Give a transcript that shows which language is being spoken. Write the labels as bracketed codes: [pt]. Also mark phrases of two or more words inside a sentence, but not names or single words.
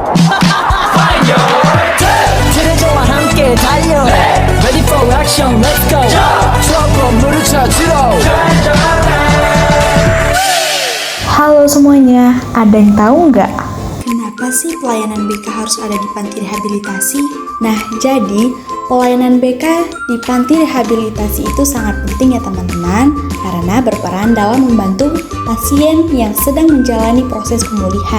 [ko] 트레저와 함께 달려 [en] Ready for action, let's go [ko] 추억 건물을 찾으러 [id] Halo semuanya, ada yang tahu nggak? Kenapa sih pelayanan BK harus ada di panti rehabilitasi? Nah, jadi pelayanan BK di panti rehabilitasi itu sangat penting ya teman-teman, karena berperan dalam membantu pasien yang sedang menjalani proses pemulihan.